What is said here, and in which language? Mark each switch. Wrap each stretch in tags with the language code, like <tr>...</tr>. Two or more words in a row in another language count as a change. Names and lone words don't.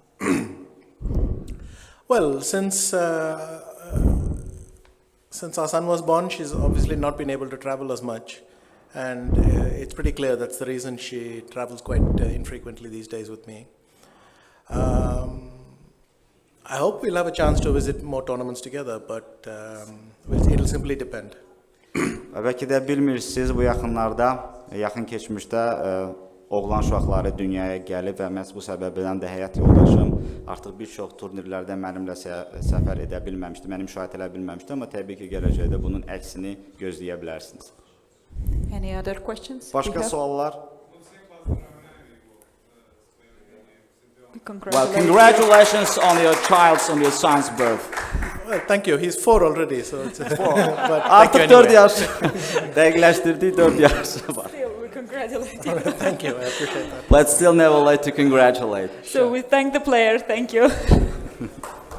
<en>Well, since our son was born, she's obviously not been able to travel as much. And it's pretty clear that's the reason she travels quite infrequently these days with me. I hope we'll have a chance to visit more tournaments together, but it'll simply depend.</en> <az>Belki de bilmirsiniz, bu yaxın keçmişdə oğlan uşaqları dünyaya gəlib və məhz bu səbəbdən də həyat yoldaşım artıq bir çox turnirlərdə mənimlə səfər edə bilməmişdi, məni müşahidə edə bilməmişdi, amma təbii ki, gələcəkdə bunun əksini gözləyə bilərsiniz.</az> <en>Any other questions?</en> <az>Başqa suallar?</az> <en>Congratulations. Well, congratulations on your son's birth. Well, thank you. He's 4 already, so it's but thank</en> <az>Artıq</az> <en>you</en> <az>4</az> <en>anyway.</en> <az>yaş, dəqiqləşdirdiyi 4 yaşı var.</az> <en>Still, we congratulate you. Thank you. I appreciate that. But still never late to congratulate. So we thank the player. Thank you.</en>